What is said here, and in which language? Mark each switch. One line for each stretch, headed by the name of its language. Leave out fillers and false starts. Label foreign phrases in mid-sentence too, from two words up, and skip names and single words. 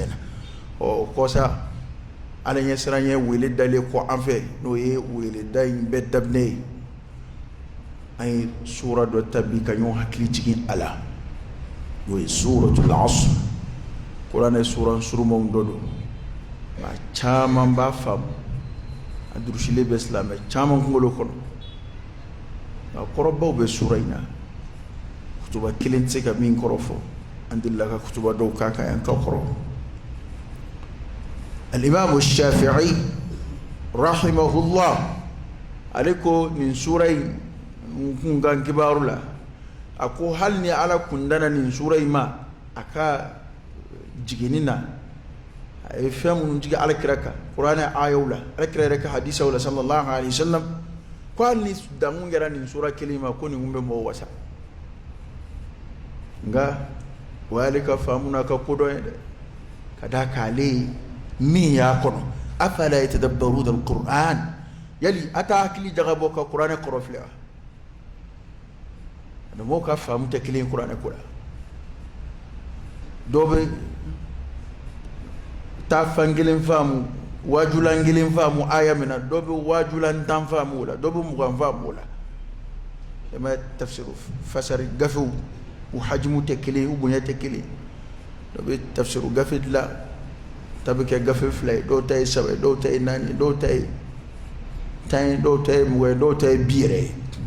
Bambara: in na o kɔsa ala ɲɛsira ye wele dalen kɔ an fɛ n'o ye weleda in bɛɛ daminɛ ye an ye sura dɔ ta bi ka ɲɔgɔn hakili jigin a la n'o ye
Arabic: سورة العصر
Bambara: kuranɛ sura surumanw dɔ don nka caman b'a faamu a durusilen bɛ silamɛ caman kunkolo kɔnɔ nka kɔrɔbaw bɛ sura in na kutuba kelen tɛ se ka min kɔrɔ fɔ an delila ka kutuba dɔw k'a kan yan ka kɔrɔ al-imam shafi'i rahimahullah ale ko nin sura in kun kan kibaru la a ko hali ni ala kun dana nin sura in ma a ka jigini na a ye fɛn minnu jigi alakira kan kuranɛ ayaw la alakira yɛrɛ ka hadisaw la
Arabic: صلى الله عليه وسلم
Bambara: ko hali ni dankun kɛra nin sura kelen ma ko nin kun bɛ mɔgɔ wasa nga o y'ale ka faamu n'a ka kodɔn ye dɛ ka da k'ale min y'a kɔnɔ
Arabic: أفلا يتدبرون القرآن
Bambara: yali a t'a hakili jagabɔ ka kuranɛ kɔrɔ filɛ wa mɔgɔw ka faamu tɛ kelen ye kuranɛ ko la dɔw bɛ taa fan kelen faamu waajulan kelen faamu aya min na dɔw bɛ waajulan tan faamu o la dɔw bɛ mugan faamu o la ema tafsiru fasari gafew u hajimu tɛ kelen u bonya tɛ kelen dɔw bɛ tafsiru gafe dilan ta bɛ kɛ gafe fila ye dɔw ta ye saba ye dɔw ta ye naani dɔw ta ye tan ye dɔw ta ye mugan ye dɔw ta ye bi yɛrɛ ye